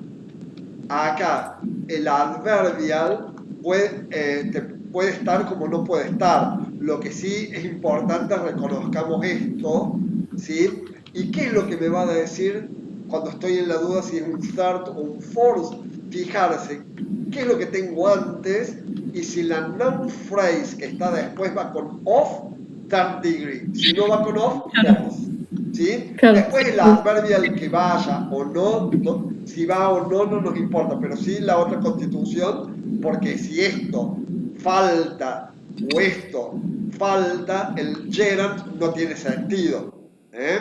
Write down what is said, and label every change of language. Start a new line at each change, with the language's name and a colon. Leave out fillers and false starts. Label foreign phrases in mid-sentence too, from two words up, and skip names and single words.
Spanish: Acá el adverbial puede estar como no puede estar. Lo que sí es importante reconozcamos esto, ¿sí? ¿Y qué es lo que me va a decir cuando estoy en la duda si es un third o un fourth? Fijarse qué es lo que tengo antes y si la
English: noun phrase
Spanish: que está después va con of,
English: third degree.
Spanish: Si no va con of, fourth. ¿Sí? Claro. Después el adverbial que vaya o no, si va o no, no nos importa, pero sí la otra constitución, porque si esto falta o esto falta, el gerund no tiene sentido. ¿Eh?